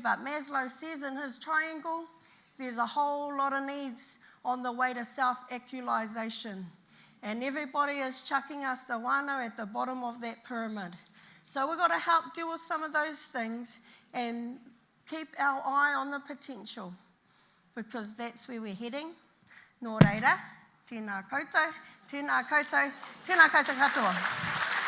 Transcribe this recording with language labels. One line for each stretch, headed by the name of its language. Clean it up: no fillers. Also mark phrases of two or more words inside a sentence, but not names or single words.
English: But Maslow says in his triangle, there's a whole lot of needs on the way to self-actualisation. And everybody is chucking us the whānau at the bottom of that pyramid. So we've got to help deal with some of those things and keep our eye on the potential, because that's where we're heading.
Māori: Nō reira, tēnā koutou, tēnā koutou, tēnā koutou katoa.